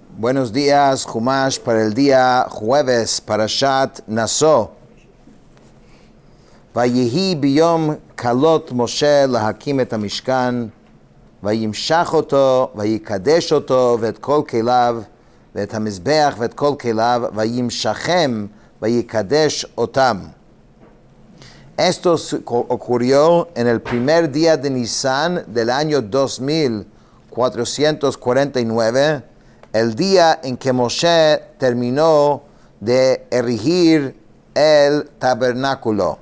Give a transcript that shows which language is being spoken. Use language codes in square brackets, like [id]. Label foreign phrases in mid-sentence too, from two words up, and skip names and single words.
[es] Buenos días, Humash, para el día jueves, Parashat Naso. [he] ויהי ביום כלות משה להקים את המשכן, וימשח אותו, ויקדש אותו, ואת כל כליו, ואת המזבח ואת כל כליו, וימשחם, ויקדש אותם. [es] Esto ocurrió en el primer día de Nisan del año 2449, el día en que Moshe terminó de erigir el tabernáculo.